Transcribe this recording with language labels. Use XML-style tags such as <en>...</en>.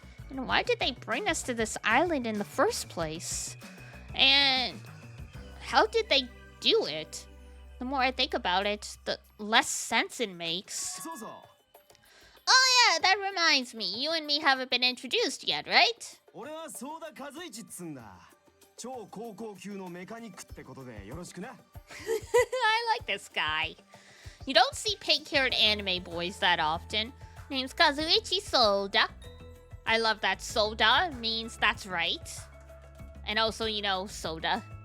<en>And why did they bring us to this island in the first place? And how did they do it? The more I think about it, the less sense it makes.</en> <ja>そうそう</ja> <en>Oh yeah, that reminds me. You and me haven't been introduced yet, right?</en> <ja>俺はソーダ和一っつんだ超高校級のメカニックってことでよろしくな</ja> <en>I like this guy. You don't see pink-haired anime boys that often. Name's Kazuichi Soda. I love that soda means that's right. And also, you know, soda.</en>